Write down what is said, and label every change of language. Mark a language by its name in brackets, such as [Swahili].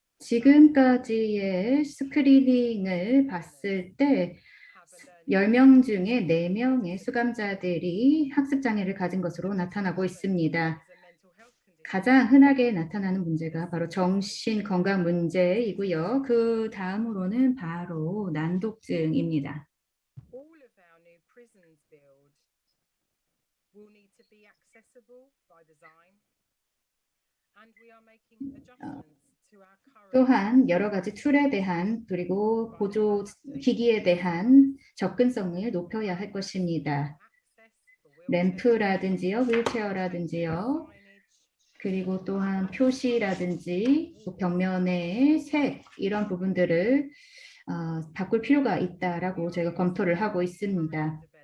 [Korean] 지금까지의 스크리닝을 봤을 때 10명 중에 4명의 수감자들이 학습장애를 가진 것으로 나타나고 있습니다. 가장 흔하게 나타나는 문제가 바로 정신건강 문제이고요. 그 다음으로는 바로 난독증입니다. [English] All of our new prisons build will need to be accessible by design, and we are making adjustments to our current. [Korean] 또한 여러 가지 툴에 대한 그리고 보조 기기에 대한 접근성을 높여야 할 것입니다. 램프라든지요, 휠체어라든지요. 그리고 또한 표시라든지 또 벽면의 색 이런 부분들을 바꿀 필요가 있다라고 저희가 검토를 하고 있습니다.